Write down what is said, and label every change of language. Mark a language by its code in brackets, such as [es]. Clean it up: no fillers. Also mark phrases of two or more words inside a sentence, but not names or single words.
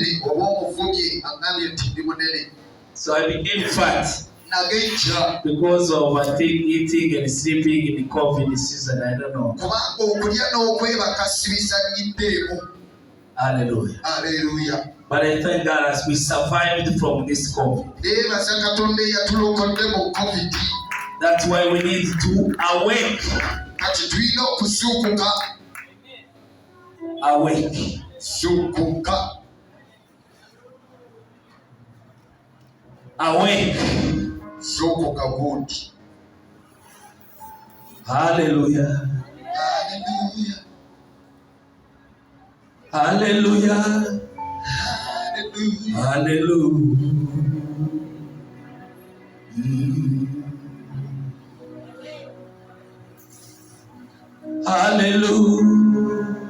[en] So I became fat because of I think eating and sleeping in the COVID season. I don't know. Hallelujah. Hallelujah. But I thank God as we survived from this COVID. That's why we need to awake. Awake. Awake. Zokoka good. Hallelujah. Hallelujah. Hallelujah. Hallelujah. Hallelujah.